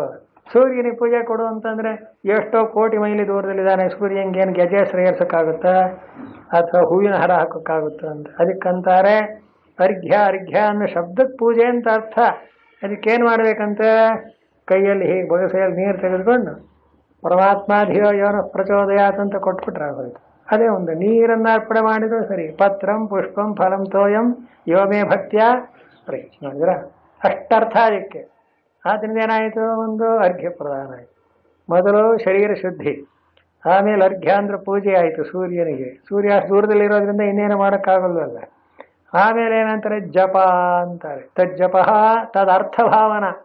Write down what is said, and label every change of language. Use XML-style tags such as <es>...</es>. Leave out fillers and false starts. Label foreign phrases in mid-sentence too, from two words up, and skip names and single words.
<kn>ಸೂರ್ಯನಿಗೆ ಪೂಜೆ ಕೊಡು ಅಂತಂದ್ರೆ ಎಷ್ಟೋ ಕೋಟಿ ಮೈಲಿ ದೂರದಲ್ಲಿದ್ದಾನೆ, ಸೂರ್ಯನಿಗೇನು ಗೆಜೆಸ್ರ ಏರ್ಸೋಕ್ಕಾಗುತ್ತಾ ಅಥವಾ ಹೂವಿನ ಹಾರ ಹಾಕೋಕ್ಕಾಗುತ್ತಾ ಅಂತ. ಅದಕ್ಕಂತಾರೆ ಅರ್ಘ್ಯ ಅನ್ನೋ ಶಬ್ದಕ್ಕೆ ಪೂಜೆ ಅಂತ ಅರ್ಥ. ಅದಕ್ಕೇನು ಮಾಡ್ಬೇಕಂತ? ಕೈಯಲ್ಲಿ ಹೀಗೆ ಬೊಗಸೆಯಲ್ಲಿ ನೀರು ತೆಗೆದುಕೊಂಡು</kn> <sa>ಪರಮಾತ್ಮಾಧಿಯೋ ಯೋನ ಪ್ರಚೋದಯಾತ್</sa> <kn>ಅಂತ ಕೊಟ್ಬಿಟ್ರೆ ಆಗೋಯ್ತು. ಅದೇ ಒಂದು ನೀರನ್ನು ಅರ್ಪಣೆ ಮಾಡಿದ್ರು ಸರಿ.</kn> <sa>ಪತ್ರಂ ಪುಷ್ಪಂ ಫಲಂ ತೋಯಂ ಯೋಮೇ ಭಕ್ತ್ಯ ಪ್ರಯತ್ನ</sa> <kn>ನೋಡಿದ್ರ ಅಷ್ಟರ್ಥ ಅದಕ್ಕೆ. ಆದ್ದರಿಂದ ಏನಾಯಿತು? ಒಂದು ಅರ್ಘ್ಯ ಪ್ರದಾನ ಆಯಿತು. ಮೊದಲು ಶರೀರ ಶುದ್ಧಿ, ಆಮೇಲೆ ಅರ್ಘ್ಯ ಅಂದ್ರೆ ಪೂಜೆ ಆಯಿತು ಸೂರ್ಯನಿಗೆ. ಸೂರ್ಯ ಅಷ್ಟು ದೂರದಲ್ಲಿರೋದ್ರಿಂದ ಇನ್ನೇನು ಮಾಡೋಕ್ಕಾಗಲ್ವಲ್ಲ. ಆಮೇಲೆ ಏನಂತಾರೆ? ಜಪ ಅಂತಾರೆ.</kn> <sa>ತಜ್ಜಪ ತದರ್ಥ ಭಾವನ.</sa>